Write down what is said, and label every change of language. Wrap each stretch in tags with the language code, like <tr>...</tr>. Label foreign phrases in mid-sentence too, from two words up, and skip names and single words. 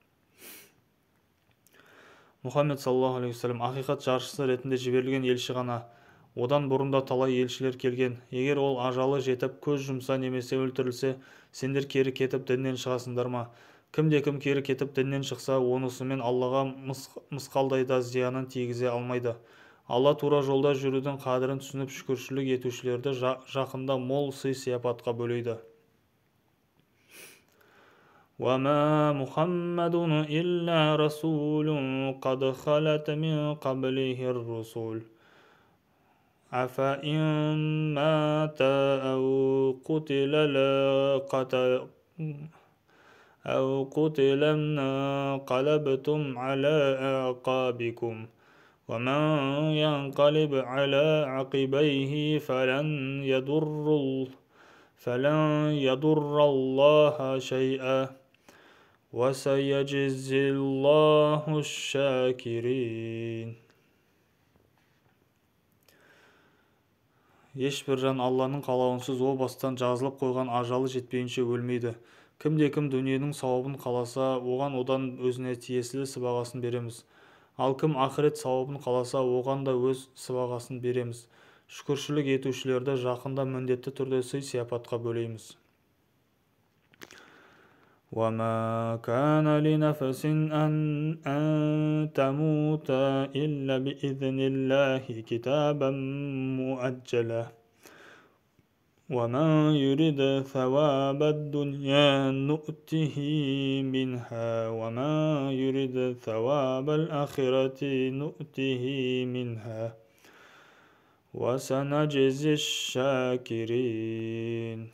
<kk>Мұхаммед</kk> <ar>صلى الله عليه وسلم</ar> <kk>ақиқат жаршысы ретінде жіберілген елші ғана. Одан бұрында талай елшілер келген. Егер ол ажалы жетіп көз жұмса немесе өлтірілсе, сендер кері кетіп діннен шығасыңдар ма? Кімде-кім кері кетіп діннен шықса, онысымен Аллаға мысқалдай да зиянын тигізе алмайды. Алла тура жолда жүрудің қадірін түсініп, шүкіршілік етушілерді жақында мол сый-сияпатқа бөлейді.</kk> <ar>وَمَا مُحَمَّدٌ إِلَّا رَسُولٌ قَدْ خَلَتْ مِنْ قَبْلِهِ الرُّسُلُ أَفَإِنْ مَاتَ أَوْ قُتِلَ انقلبتم على أعقابكم ومن ينقلب على عقبيه فلن يضر الله شيئا وسيجزي الله الشاكرين.</ar> <kk>Ешбір жан Алланың қалауынсыз о бастан жазылып қойған ажалы жетпейінше өлмейді. Кімде-кім дүниенің сауабын қаласа, оған одан өзіне тиесілі сыбағасын береміз. Ал кім ақырет сауабын қаласа, оған да өз сыбағасын береміз. Шүкіршілік етушілерді жақында міндетті түрде сый-сияпатқа бөлейміз.</kk> <ar>وَمَا كَانَ لِنَفْسٍ أَن تَمُوتَ إِلَّا بِإِذْنِ اللَّهِ كِتَابًا مُؤَجَّلًا وَمَنْ يُرِدْ ثَوَابَ الدُّنْيَا نُؤْتِهِ مِنْهَا وَمَنْ يُرِدْ ثَوَابَ الْآخِرَةِ نُؤْتِهِ مِنْهَا وَسَنَجْزِي الشَّاكِرِينَ.</ar>